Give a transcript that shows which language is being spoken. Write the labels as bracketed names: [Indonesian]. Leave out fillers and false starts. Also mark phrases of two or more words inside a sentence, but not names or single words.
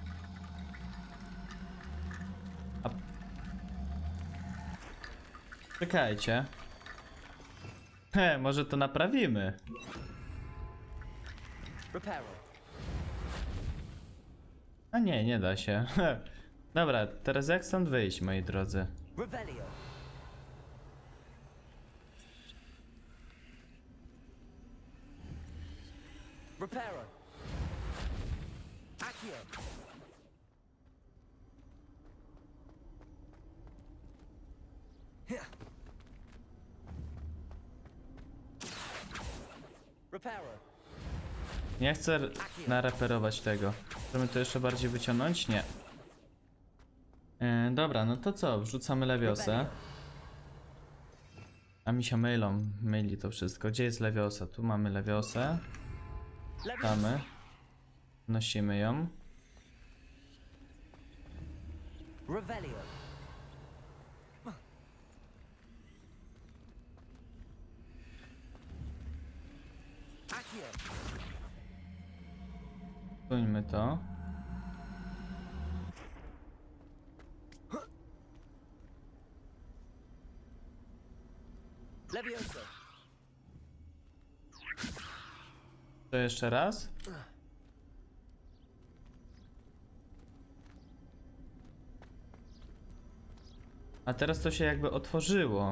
[Polish] A... Czekajcie. Może to naprawimy. Reparo. A nie, nie da się. Dobra, teraz jak stąd wyjść, moi drodzy? Revelio. Reparo. Accio. Reparo. Nie chcę nareperować tego. Chcemy to jeszcze bardziej wyciągnąć? Nie. Dobra, no to co? Wrzucamy lewiosę. A mi się myli to wszystko. Gdzie jest lewiosa? Tu mamy lewiosę. Damy. Nosimy ją. Revelio. Accio. Suńmy to. Levioso. To jeszcze raz. A teraz to się jakby otworzyło.